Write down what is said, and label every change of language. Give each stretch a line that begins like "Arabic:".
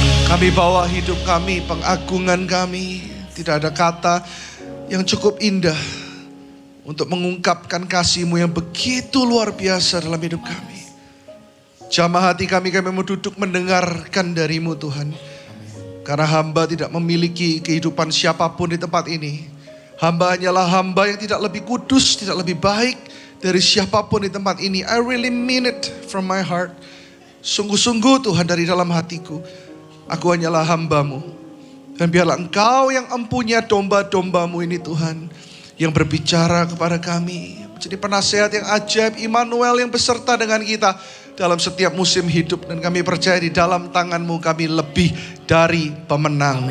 Indonesian: Kami bawa hidup kami, pengagungan kami. Tidak ada kata yang cukup indah untuk mengungkapkan kasih-Mu yang begitu luar biasa dalam hidup kami. Jamah hati kami mau duduk mendengarkan dari-Mu Tuhan. Karena hamba tidak memiliki kehidupan siapapun di tempat ini. Hamba hanyalah hamba yang tidak lebih kudus, tidak lebih baik dari siapapun di tempat ini.
English: I really mean it from my heart.
Indonesian: Sungguh-sungguh Tuhan dari dalam hatiku. Aku hanyalah hamba-Mu. Dan biarlah Engkau yang empunya domba-domba-Mu ini Tuhan. Yang berbicara kepada kami. Menjadi penasehat yang ajaib, Immanuel yang beserta dengan kita. Dalam setiap musim hidup. Dan kami percaya di dalam tangan-Mu kami lebih dari pemenang.